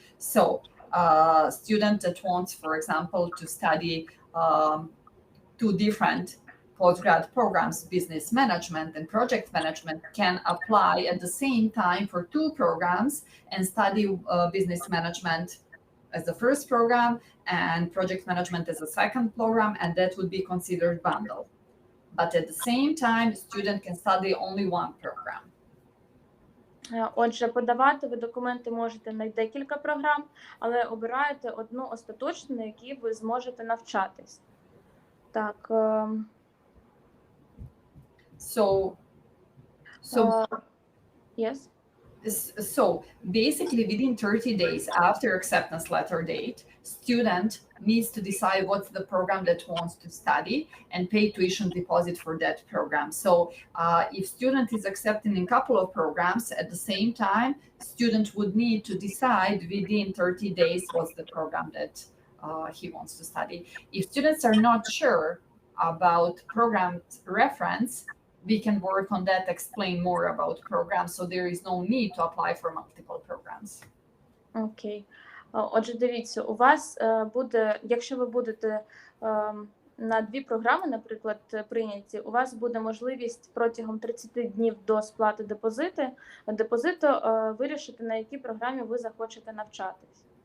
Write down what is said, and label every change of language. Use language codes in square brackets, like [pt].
[en] So, student that wants, for example, to study 2 different postgrad programs, business management and project management, can apply at the same time for 2 programs and study business management as the first program and project management as a second program, and that would be considered bundle. But at the same time, student can study only one program. [uk] Отже, подавати ви документи можете на декілька програм, але обираєте одну остаточну, на якій ви зможете навчатись. Так. [en] So Yes. So basically, within 30 days after acceptance letter date, student needs to decide what's the program that wants to study and pay tuition deposit for that program. So if student is accepting a couple of programs at the same time, student would need to decide within 30 days what's the program that he wants to study. If students are not sure about program reference, we can work on that, explain more about programs, so there is no need to apply for multiple programs. Окей. [uk] Отже, дивіться, у вас буде, якщо ви будете на 2 програми, наприклад, прийняті, у вас буде можливість протягом 30 днів до сплати депозиту вирішити, на якій програмі ви захочете навчатись.